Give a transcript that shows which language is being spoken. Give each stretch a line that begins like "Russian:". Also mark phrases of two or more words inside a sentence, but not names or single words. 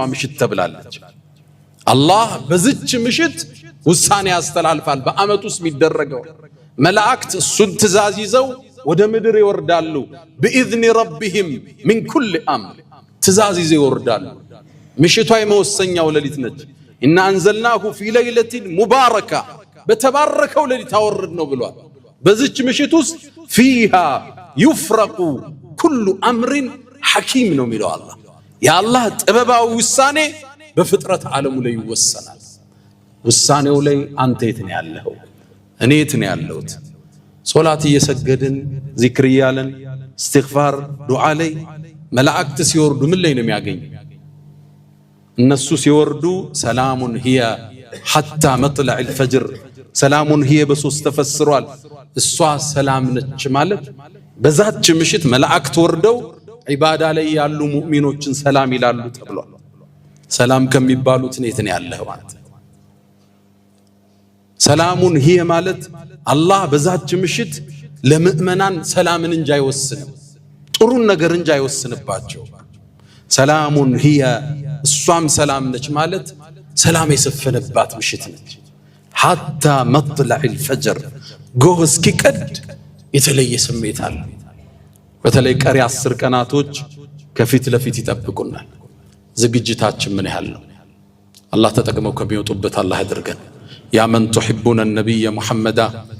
Amharic: ምሽት ተብላለች አላህ በዚች ምሽት ውሳኔ ያስተላልፋል በአመት ውስጥ የሚደረገው መላእክት እሱን ትእዛዝ ይዘው ወደ ምድር ይወርዳሉ
Arabic: بإذن ربهم من كل أمر
Amharic: ትእዛዝ ይዘው ይወርዳሉ ምሽቷ የመወሰኛው ሌሊት ነች
Arabic: إن أنزلناه في ليلة مباركة
Amharic: በተባረከው ሌሊት አወርድ ነው ብሏል በዚች ምሽት ውስጥ
Arabic: فيها يفرق كل أمر حكيم
Amharic: ነው የሚለው አላህ የአላህ ጥበባዊ ውሳኔ በፍጥረት ዓለሙ ላይ ይወሰናል ውሳኔው ላይ አንተ የት ነው ያለኸው እኔ የት ነው ያለሁት ሶላት እየሰገድን ዚክር እያለን استغفار ዱዓ ላይ መላእክት ሲወርዱ ምን ላይ ነው የሚያገኝ እነሱ ሲወርዱ
Arabic: سلام هي حتى مطلع الفجر سلام هي
Amharic: በሶስት ተፈስሯል እሷ ሰላም ነች ማለት በዛች ምሽት መላእክት ወርደው ዒባዳ ላይ ያሉ ሙእሚኖችን ሰላም ይላሉ ተብሏል ሰላም ከሚባሉት የት ነው ያለኸው ማለት
Arabic: سلام هي
Amharic: ማለት አላህ በዛች ምሽት ለምእመናን ሰላምን እንጂ አይወስንም ጥሩን ነገር እንጂ አይወስንባቸው
Arabic: سلام هي
Amharic: እሷም ሰላም ነች ማለት ሰላም የሰፈነባት ምሽት ነች
Arabic: حتى مطلع الفجر
Amharic: ጎህ እስኪቀድ የተለየ ስሜት አለ በተለይ ቀሪ 10 ቀናቶች ከፊት ለፊት ይጠብቁናል ዝግጅታችን ምን ያህል ነው አላህ ተጠቅመው ከሚወጡበት አላህ ያድርገን
Arabic: يا من تحبون النبي محمد